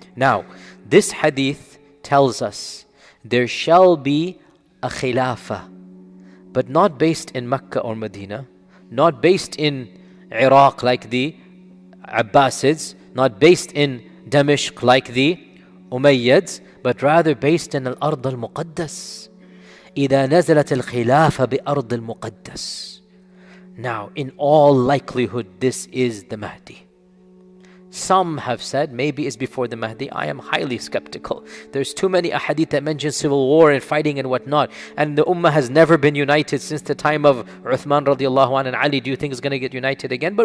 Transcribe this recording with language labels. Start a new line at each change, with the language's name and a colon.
English: Now, this hadith tells us there shall be a khilafah, but not based in Mecca or Medina, not based in Iraq like the Abbasids, not based in Damashq like the Umayyads, but rather based in Al-Ard al-Muqaddas.
Arabic: إذا نزلت الخلافة بأرض المقدس.
English: Now, in all likelihood, this is the Mahdi. Some have said maybe it's before the Mahdi. I am highly skeptical. There's too many ahadith that mention civil war and fighting and whatnot. And the ummah has never been united since the time of Uthman radiallahu anh and Ali. Do you think it's going to get united again?